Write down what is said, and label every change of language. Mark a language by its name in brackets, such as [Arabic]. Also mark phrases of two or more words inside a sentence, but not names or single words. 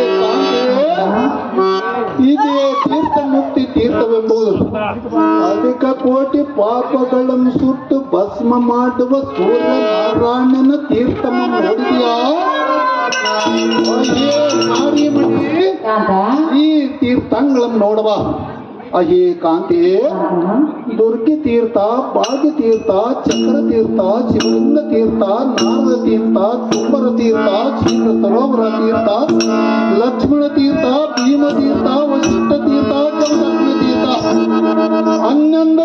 [Kannada] ಇದೇ ತೀರ್ಥ ಮುಕ್ತಿ ತೀರ್ಥವೆಂಬುದು ಅಧಿಕ ಕೋಟಿ ಪಾಪಗಳನ್ನು ಸುಟ್ಟು ಭಸ್ಮ ಮಾಡುವ ಸೂರ್ಯ ನಾರಾಯಣನ ತೀರ್ಥವನ್ನು ನೋಡಿದೆಯಾ ನಾರಿಮಣಿ ಈ ತೀರ್ಥಗಳನ್ನು ನೋಡುವ ಅಹೇ ಕಾಂತಿಯೇ ದುರ್ಗಿ ತೀರ್ಥ ಭಾಗ್ಯ ತೀರ್ಥ ಚಕ್ರ ತೀರ್ಥ ಶಿವಲಿಂಗ ತೀರ್ಥ ನಾರದ ತೀರ್ಥ ಕುಂಬರ ತೀರ್ಥ ಕ್ಷೀರ ಸರೋವರ ತೀರ್ಥ ಲಕ್ಷ್ಮಣ ತೀರ್ಥ ಭೀಮ ತೀರ್ಥ ವಶಿಷ್ಠ ತೀರ್ಥ ಜಮದಗ್ನ ತೀರ್ಥ 11